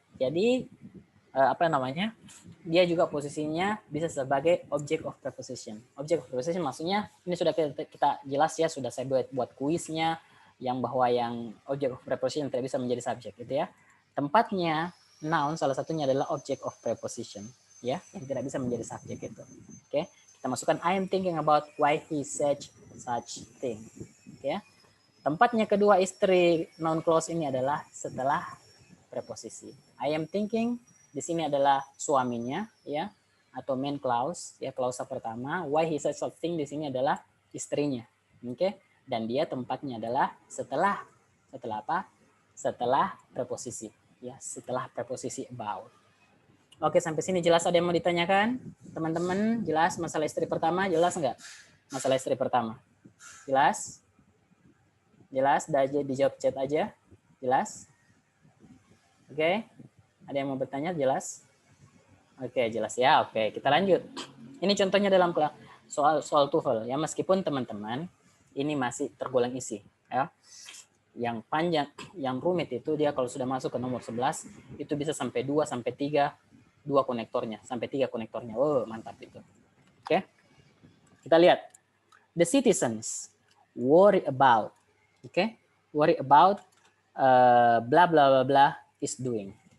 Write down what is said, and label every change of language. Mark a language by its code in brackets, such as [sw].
[id] Jadi dia juga posisinya bisa sebagai object of preposition. Object of preposition maksudnya ini sudah kita jelas ya, sudah saya buat kuisnya yang bahwa yang object of preposition tidak bisa menjadi subjek gitu ya. Tempatnya noun salah satunya adalah object of preposition ya, yang tidak bisa menjadi subjek itu. Oke, kita masukkan [en] I am thinking about why he said such thing. [id] Oke ya. Tempatnya kedua istri noun clause ini adalah setelah preposisi. [en] I am thinking [id] di sini adalah suaminya ya, atau main clause ya, klausa pertama. [en] Why he said something [id] di sini adalah istrinya. Oke? Dan dia tempatnya adalah setelah apa? Setelah preposisi ya, setelah preposisi about. Oke, sampai sini jelas? Ada yang mau ditanyakan? Teman-teman, jelas masalah istri pertama? Jelas enggak? Masalah istri pertama. Jelas? Jelas? Dijawab chat aja. Jelas? Oke. Ada yang mau bertanya? Jelas? Oke, jelas ya. Oke, kita lanjut. Ini contohnya dalam soal TOEFL ya, meskipun teman-teman ini masih tergolong isi ya. Yang panjang, yang rumit itu dia kalau sudah masuk ke nomor 11 itu bisa sampai 2 sampai 3 konektornya, sampai 3 konektornya. Oh, mantap itu. Oke. Kita lihat. [en] The citizens worry about, worry about bla bla bla bla is doing.